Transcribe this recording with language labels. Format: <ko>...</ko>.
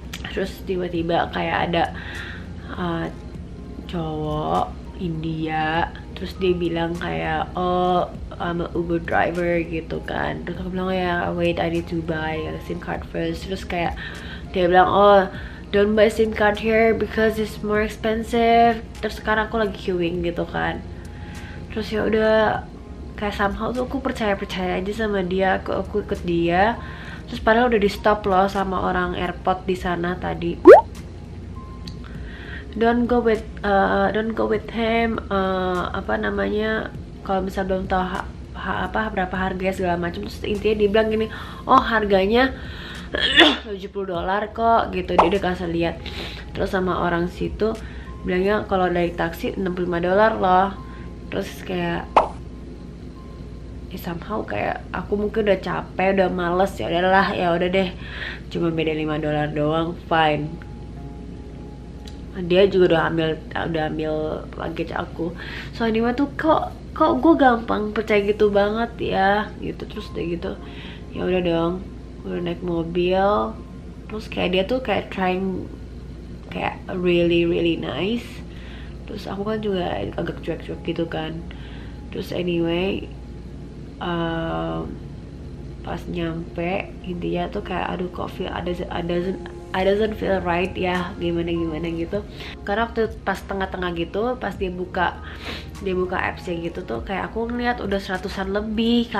<id>Terus tiba-tiba kayak ada cowok India, terus dia bilang kayak,</id> <en>oh I'm a Uber driver</en> <id>gitu kan. Terus aku bilang, ya</id> <en>wait, I need to buy a SIM card first.</en> <id>Terus kayak dia bilang,</id> <en>oh don't buy SIM card here because it's more expensive.</en> <id>Terus sekarang aku lagi queuing gitu kan. Terus ya udah, kayak somehow tuh aku percaya aja sama dia, aku ikut dia. Terus padahal udah di stop loh sama orang airport di sana tadi.</id> <en>Don't go with him.</en> <id>Apa namanya, kalau misal belum tahu berapa harganya segala macam. Terus intinya dia bilang gini, oh harganya $70 kok gitu. Dia udah kasih lihat. Terus sama orang situ bilangnya kalau dari taksi $65 loh. Terus kayak somehow kayak aku mungkin udah capek, udah males, ya udahlah, ya udah deh, cuma beda $5 doang, fine. Dia juga udah ambil luggage aku. So anyway tuh kok gue gampang percaya gitu banget ya gitu. Terus udah gitu ya udah dong, udah naik mobil. Terus kayak dia tuh kayak trying kayak</id> <en>really nice.</en> <id>Terus aku kan juga agak cuek-cuek gitu kan. Terus anyway pas nyampe intinya tuh kayak aduh kok</id> <en>feel I doesn't feel right</en> <id>ya, gimana gitu. Karena waktu pas tengah-tengah gitu, pas dia buka apps-nya gitu tuh kayak aku ngeliat udah 100-an lebih.</id>